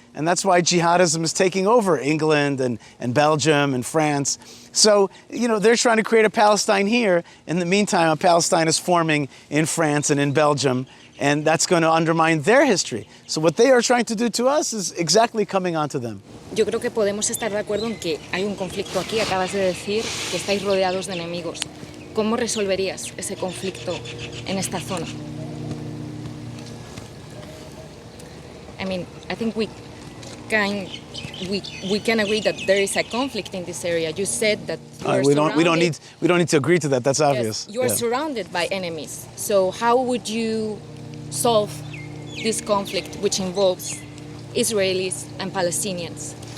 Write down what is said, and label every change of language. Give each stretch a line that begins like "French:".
English: And that's why jihadism is taking over England and Belgium and France. So, they're trying to create a Palestine here. In the meantime, a Palestine is forming in France and in Belgium, and that's going to undermine their history. So what they are trying to do to us is exactly coming onto them.
Spanish: Yo creo que podemos estar de acuerdo en que hay un conflicto aquí. Acabas de decir que estáis rodeados de enemigos. ¿Cómo resolverías ese conflicto en esta zona?
English: I mean, I think we can agree that there is a conflict in this area. You said that we don't need to agree to that. That's obvious. Yes, you are surrounded by enemies. So how would you solve this conflict, which involves Israelis and Palestinians?